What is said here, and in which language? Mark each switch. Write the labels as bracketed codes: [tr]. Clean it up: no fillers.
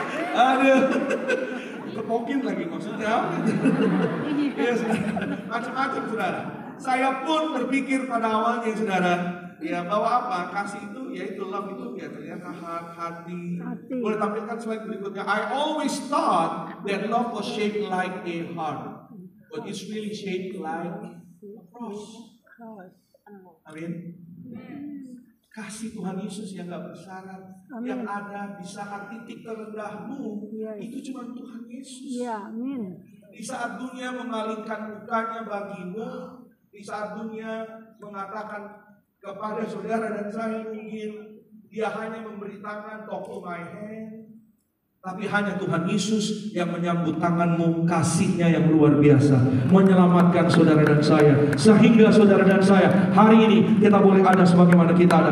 [id] Aduh, kepokin lagi maksudnya. Ya, macam-macam saudara. Saya pun berpikir pada awalnya saudara, ya bahwa apa kasih itu, yaitu love itu ya ternyata hati. Boleh tampilkan slide berikutnya. [en] I always thought that love was shaped like a heart, but it's really shaped like a cross. [id] Amin. Kasih Tuhan Yesus yang gak bersyarat, yang ada di saat titik terendahmu, itu cuma Tuhan Yesus. Ya, amin. Di saat dunia memalingkan mukanya bagimu, di saat dunia mengatakan kepada saudara dan saya mungkin dia hanya memberi tangan, [en] talk to my hand, [id] tapi hanya Tuhan Yesus yang menyambut tanganmu, kasihnya yang luar biasa, menyelamatkan saudara dan saya, sehingga saudara dan saya hari ini kita boleh ada sebagaimana kita ada.